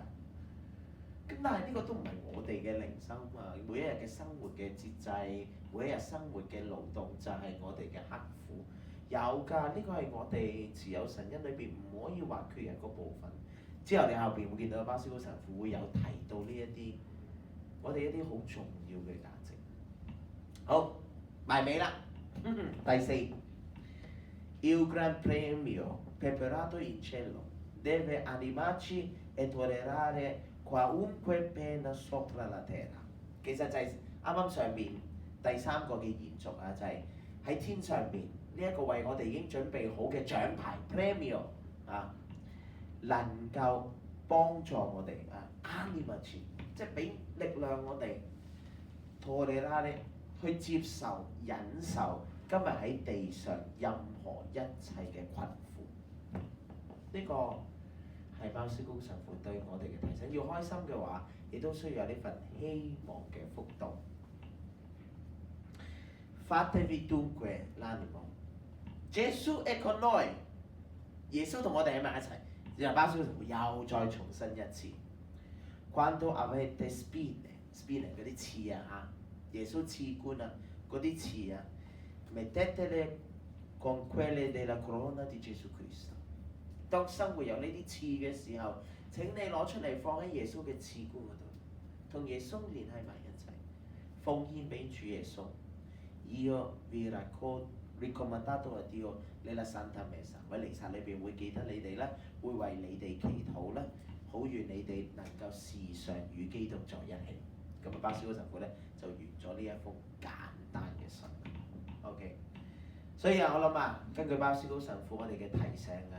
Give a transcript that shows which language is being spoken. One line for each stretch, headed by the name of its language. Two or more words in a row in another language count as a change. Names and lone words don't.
Cantonese: 咁但係呢個都唔係我哋嘅靈修嘛，每一日嘅生活嘅節制，每一日生活嘅勞動就係我哋嘅刻苦。有㗎，呢個係我哋持有神恩裏邊唔可以或缺一個部分。之後你後邊會見到巴斯高神父會有提到呢一啲，我哋一啲好重要嘅價值。好，埋尾啦。
Italian: 第4 Il Gran Premio preparato in cielo deve animarci e tollerare qualunque pena sopra la terra。
Cantonese: 其實就係啱啱上面第3個嘅延續啊，就係、是、喺天上面呢一個為我哋已經準備好嘅獎牌 premio 啊，能夠幫助我哋animarci，即係俾力量我哋 tollerare 去接受忍受今日喺地上任何一切嘅困苦。呢、個係包思高神父對我哋嘅提醒，要開心嘅話，亦都需要有呢份希望嘅福度。
Italian: Fatevi dunque l'animo， Gesù è con noi，
Cantonese: 耶穌同我哋喺埋一齊。然後包思高神父又再重申一次 ，
Italian: Quando avete spine
Cantonese: 嗰啲刺啊嚇，耶穌刺冠啊嗰啲刺啊 ，
Italian: mettetele con quelle della corona di Gesù Cristo。
Cantonese: 當生活有呢啲刺嘅時候，請你攞出嚟放喺耶穌嘅刺冠嗰度，同耶穌連繫埋一齊，奉獻俾主耶穌。
Italian: Io vi raccomandato a Dio nella Santa Messa，
Cantonese: 喺彌撒裏邊會記得你哋咧，會為你哋祈禱咧，好願你哋能夠時常與基督在一起。咁啊，巴斯高神父咧就完咗呢一封簡單嘅信。OK， 所以啊，我諗啊，根據巴斯高神父我哋嘅提醒啊。